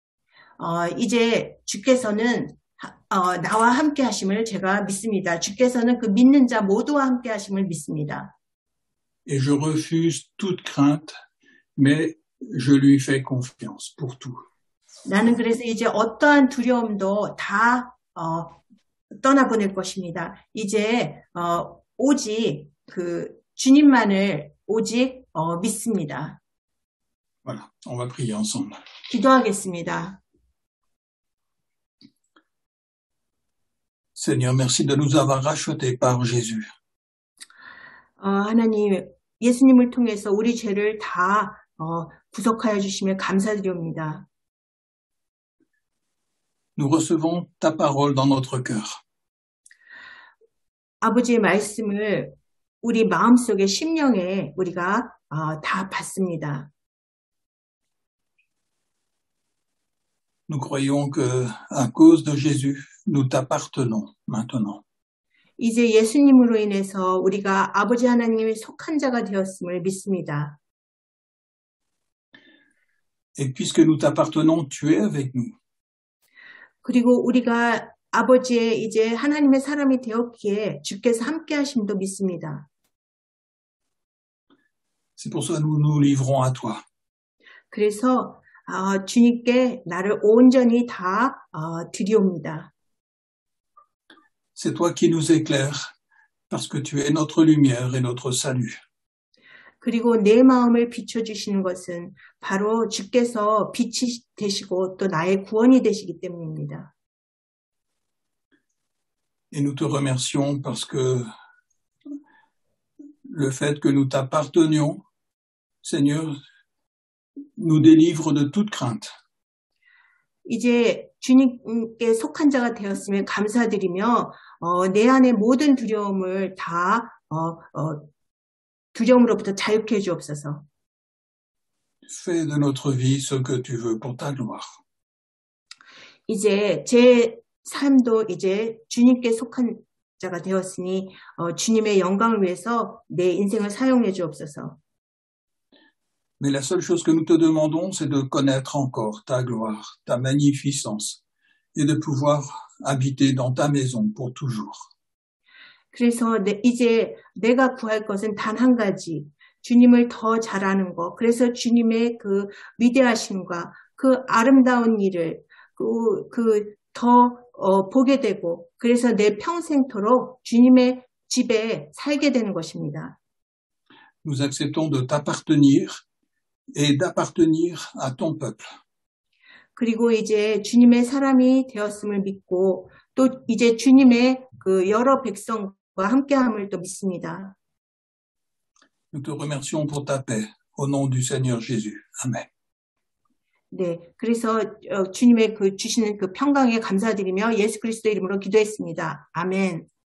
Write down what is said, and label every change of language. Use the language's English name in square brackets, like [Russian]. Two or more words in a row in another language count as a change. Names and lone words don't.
[Korean] 이제 주께서는 나와 함께 하심을 제가 믿습니다. 주께서는 그 믿는 자 모두와 함께 하심을 믿습니다. [French] Et je refuse toute crainte, mais je lui fais confiance pour tout. [Korean] 나는 그래서 이제 어떠한 두려움도 다 떠나보낼 것입니다. 이제 오직 그 주님만을 오직 믿습니다. [French] Voilà, on va prier ensemble. [Korean] 기도하겠습니다. [French] Seigneur, merci de nous avoir rachetés par Jésus. [Korean] 하나님, 예수님을 통해서 우리 죄를 다 구속하여 주시며 감사드립니다. [French] Nous recevons ta parole dans notre cœur. [Korean] 아버지의 말씀을 우리 마음속에 심령에 우리가 다 받습니다. [French] Nous croyons que, à cause de Jésus, nous t'appartenons maintenant. [Korean] 이제 예수님으로 인해서 우리가 아버지 하나님의 속한 자가 되었음을 믿습니다. [French] Et puisque nous t'appartenons, tu es avec nous. [Korean] 그리고 우리가 아버지의 이제 하나님의 사람이 되었기에 주께서 함께 하심도 믿습니다. [French] C'est pour ça que nous nous livrons à toi. [Korean] 그래서 주님께 나를 온전히 다 드리옵니다. [French] C'est toi qui nous éclaires, parce que tu es notre lumière et notre salut. [Korean] 그리고 내 마음을 비춰주시는 것은 바로 주께서 빛이 되시고 또 나의 구원이 되시기 때문입니다. [French] Et nous te remercions parce que le fait que nous t'appartenions, Seigneur, nous délivre de toute crainte. [Korean] 이제 주님께 속한 자가 되었으면 감사드리며 내 안의 모든 두려움을 다 두려움으로부터 자유케 해 주옵소서. [French] Fais de notre vie ce que tu veux pour ta gloire. [Korean] 이제 제 삶도 이제 주님께 속한 자가 되었으니 주님의 영광을 위해서 내 인생을 사용해 주옵소서. [French] Mais la seule chose que nous te demandons, c'est de connaître encore ta gloire, ta magnificence, et de pouvoir habiter dans ta maison pour toujours. [Korean] 그래서 이제 내가 구할 것은 단 한 가지, 주님을 더 잘 아는 것. 그래서 주님의 그 위대하심과 그 아름다운 일을 더 보게 되고, 그래서 내 평생토록 주님의 집에 살게 되는 것입니다. [French] Nous acceptons de t'appartenir et d'appartenir à ton peuple. [Korean] 그리고 이제 주님의 사람이 되었음을 믿고 또 이제 주님의 그 여러 백성과 함께함을 또 믿습니다. [French] Nous te remercions pour ta paix, au nom du Seigneur Jésus. Amen. [Korean] 네, 그래서 주님의 그 주시는 그 평강에 감사드리며 예수 그리스도 이름으로 기도했습니다. 아멘.